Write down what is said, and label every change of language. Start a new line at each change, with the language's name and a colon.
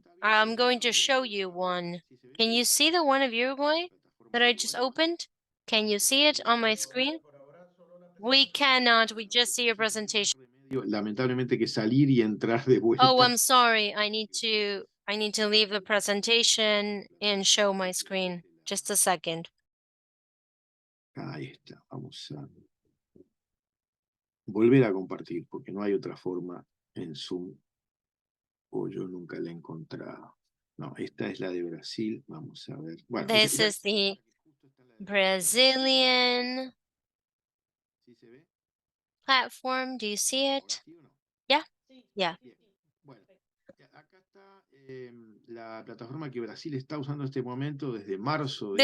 English: I'm going to show you one. Can you see the one of Uruguay that I just opened? Can you see it on my screen? We cannot, we just see your presentation.
Spanish: Lamentablemente que salir y entrar de vuelta.
English: Oh, I'm sorry. I need to leave the presentation and show my screen. Just a second.
Spanish: Ahí está, vamos a volver a compartir porque no hay otra forma en Zoom o yo nunca la he encontrado. No, esta es la de Brasil, vamos a ver. Bueno,
English: This is the Brazilian platform. Do you see it? Yeah? Yeah.
Spanish: Bueno, acá está la plataforma que Brasil está usando en este momento desde marzo.